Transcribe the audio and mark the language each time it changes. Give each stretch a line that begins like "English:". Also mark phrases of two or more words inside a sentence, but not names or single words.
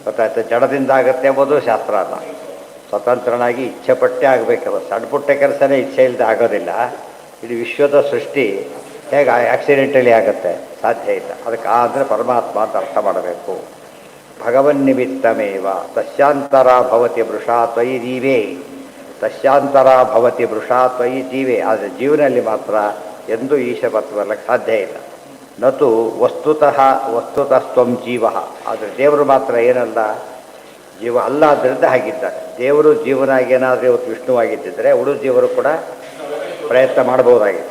Kannada: ಗೊತ್ತಾಯ್ತು. ಜಡದಿಂದ ಆಗುತ್ತೆ ಎಂಬುದು ಶಾಸ್ತ್ರ ಅಲ್ಲ. ಸ್ವತಂತ್ರನಾಗಿ ಇಚ್ಛೆ ಪಟ್ಟೆ ಆಗಬೇಕಲ್ಲ. ಸಣ್ಣ ಪುಟ್ಟ ಕೆಲಸನೇ ಇಚ್ಛೆ ಇಲ್ಲದೆ ಆಗೋದಿಲ್ಲ. ಇದು ವಿಶ್ವದ ಸೃಷ್ಟಿ ಹೇಗೆ ಆಕ್ಸಿಡೆಂಟಲಿ ಆಗುತ್ತೆ? ಸಾಧ್ಯ ಇಲ್ಲ. ಅದಕ್ಕೆ ಅಂದರೆ ಪರಮಾತ್ಮ ಅಂತ ಅರ್ಥ ಮಾಡಬೇಕು.
Sanskrit: ಭಗವನ್ನಿಮಿತ್ತಮೇವ ತಸ್ಯಾಂತರ ಭವತಿ ವೃಷಾ ತ್ವಯಿ ಜೀವೇ, ತಸ್ಯಾಂತರ ಭವತಿ ವೃಷಾ ತ್ವಯಿ ಜೀವೇ.
Kannada: ಆದರೆ ಜೀವನಲ್ಲಿ ಮಾತ್ರ ಎಂದೂ ಈಶಪತ್ತು ಬರಲಿಕ್ಕೆ ಸಾಧ್ಯ ಇಲ್ಲ.
Sanskrit: ನತು ವಸ್ತುತಸ್ತ್ವಂ ಜೀವ.
Kannada: ಆದರೆ ದೇವರು ಮಾತ್ರ ಏನಲ್ಲ, ಜೀವ ಅಲ್ಲ. ಆದ್ದರಿಂದ ಹಾಗಿದ್ದಾರೆ. ದೇವರು ಜೀವನಾಗಿ ಏನಾದರೂ ಇವತ್ತು ವಿಷ್ಣುವಾಗಿದ್ದಿದ್ದರೆ ಉಳಿದ ಜೀವರು ಕೂಡ ಪ್ರಯತ್ನ ಮಾಡಬಹುದಾಗಿತ್ತು.